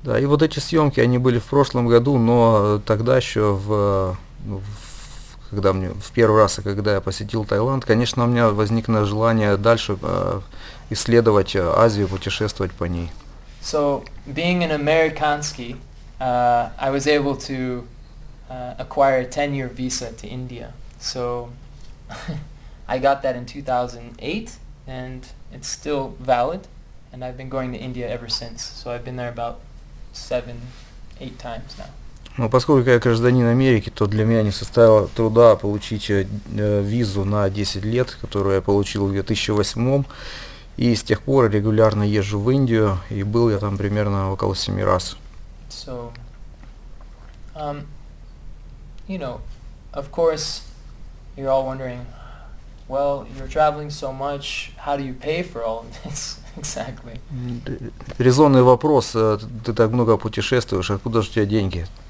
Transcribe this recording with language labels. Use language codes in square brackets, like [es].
[ru] Да, и вот эти съемки, они были в прошлом году, но тогда еще когда мне в первый раз, когда я посетил Таиланд, конечно, у меня возникло желание дальше исследовать Азию, путешествовать по ней. [en] So being an Amerikanski, I was able to acquire a 10-year visa to India. So I got that in 2008, and it's still valid, and I've been going to India ever since. So I've been there about 7-8 times now. [ru] Но поскольку я гражданин Америки, то для меня не составило труда получить визу на 10 лет, которую я получил в 2008, и с тех пор регулярно езжу в Индию, и был я там примерно около 7 раз. [en] So, you know, of course, you're all wondering, well, you're traveling so much, how do you pay for all of this? Exactly. [ru] Резонный вопрос, ты так много путешествуешь, откуда же у тебя деньги?